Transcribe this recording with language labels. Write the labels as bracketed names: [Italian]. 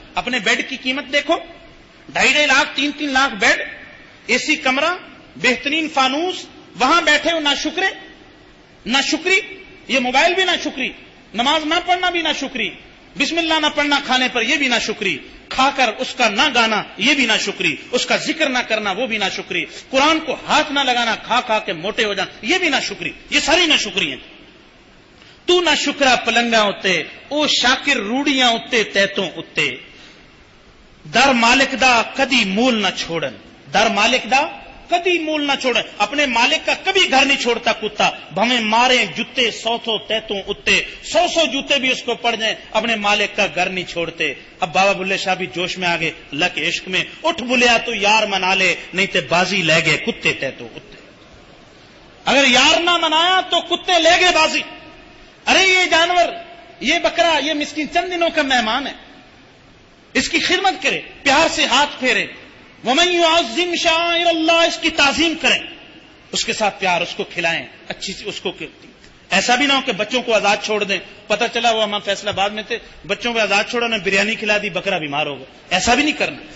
[Urdu] اپنے بیڈ کی قیمت دیکھو، 2.5 لاکھ 3 لاکھ بیڈ، اے سی کمرہ، بہترین فانوس، وہاں بیٹھے ہو نہ شکرے نہ شکری. یہ موبائل بھی نہ شکری، نماز نہ پڑھنا بھی نہ شکری، بسم اللہ نہ پڑھنا کھانے پر یہ بھی نہ شکری، کھا کر اس کا نہ گانا یہ بھی نہ شکری، اس کا ذکر نہ کرنا وہ بھی نہ شکری، قرآن کو ہاتھ نہ لگانا، کھا کھا کے موٹے ہو جانا یہ بھی نہ شکری. یہ ساری نہ شکری ہیں. [Punjabi] تو نہ شکرا پلنگا اتے، او شاکر روڑیاں اتے تیتوں اتے. در مالک دا کدی مول نہ چھوڑن. در مالک دا کدی مول نہ چھوڑے. [Urdu] اپنے مالک کا کبھی گھر نہیں چھوڑتا کتا. [Punjabi] بھویں مارے جوتے 100 تیتوں اتے، [Urdu] 100 جوتے بھی اس کو پڑ جائیں اپنے مالک کا گھر نہیں چھوڑتے. اب بابا بلے شاہ بھی جوش میں آگے اللہ کے عشق میں. [Punjabi] اٹھ بلیا تو یار منا لے نہیں تے بازی لے گئے کتے تیتوں اتے. [Urdu] اگر یار نہ منایا تو کتے لے گئے بازی. ارے یہ جانور، یہ بکرا، یہ مسکین چند دنوں کا مہمان ہے، اس کی خدمت کرے، پیار سے ہاتھ پھیرے. [Arabic] وَمَن يُعَظِّمْ شَعَائِرَ اللَّهِ، [Urdu] اس کی تعظیم کریں، اس کے ساتھ پیار، اس کو کھلائیں اچھی سی اس کو. ایسا بھی نہ ہو کہ بچوں کو آزاد چھوڑ دیں. پتہ چلا وہ ہم فیصلہ آباد میں تھے، بچوں کو آزاد چھوڑا، نے بریانی کھلا دی، بکرا بیمار ہو گیا. ایسا بھی نہیں کرنا.